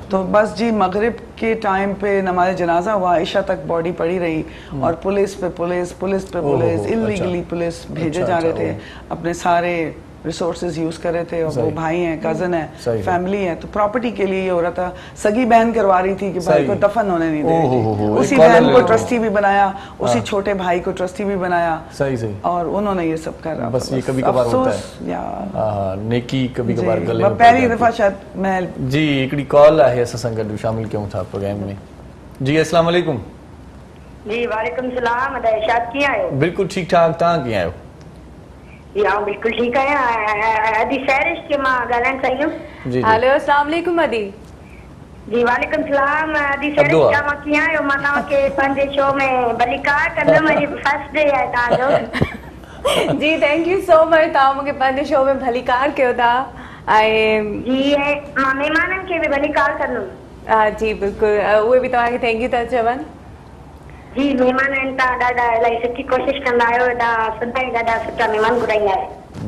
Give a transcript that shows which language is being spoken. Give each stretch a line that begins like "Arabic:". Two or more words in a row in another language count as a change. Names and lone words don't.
Hindi: तो बस जी मगरिब के टाइम पे नमाज जनाजा हुआ, इशा तक बॉडी पड़ी रही और पुलिस पे पुलिस, पुलिस पे पुलिस, इलीगली पुलिस भेजे जा रहे थे, अपने सारे रिसोर्सेज यूज कर रहे थे, और वो भाई हैं, कजन है, फैमिली है, तो प्रॉपर्टी के लिए ये हो रहा था। सगी बहन करवा रही थी कि भाई को दफन होने नहीं दे रही थी, उसी बहन को ट्रस्टी भी बनाया, उसी छोटे भाई को ट्रस्टी भी बनाया। सही सही। और उन्होंने ये सब करा। बस ये कभी कभार होता है यार, नेकी कभी कभार गले में पहली दफा शायद मैं
Sindhi: जी हिकिड़ी कॉल आहे असां सां गॾु शामिल कयूं था प्रोग्राम में।
Arabic: जी السلام علیکم.
Sindhi: जी
Arabic: وعلیکم سلام.
Sindhi: इरशाद कीअं आहियो? बिल्कुल ठीक ठाक, तव्हां कीअं आहियो? जी हाँ बिल्कुल ठीक आहियां। अदी सैरिश के मां ॻाल्हाइण चाहियूं। जी
Arabic: हेलो السلام علیکم अदी। जी وعلیکم سلام.
Sindhi: अदी सैरिश तव्हां कीअं आहियो? मां तव्हांखे पंहिंजे शो में भलीकार कंदमि, अॼु
English: first day
Sindhi: आहे तव्हांजो।
English: जी thank you so much,
Sindhi: तव्हां मूंखे पंहिंजे शो में भलीकार कयो था। ऐं जी मां महिमाननि खे बि भलीकार कंदुमि। हा जी बिल्कुलु, उहे बि तव्हांखे
English: thank you
Sindhi: था चवनि। जी महिमान आहिनि, तव्हां ॾाढा इलाही सुठी कोशिशि कंदा आहियो, सदाईं ॾाढा सुठा महिमान घुराईंदा आहियो।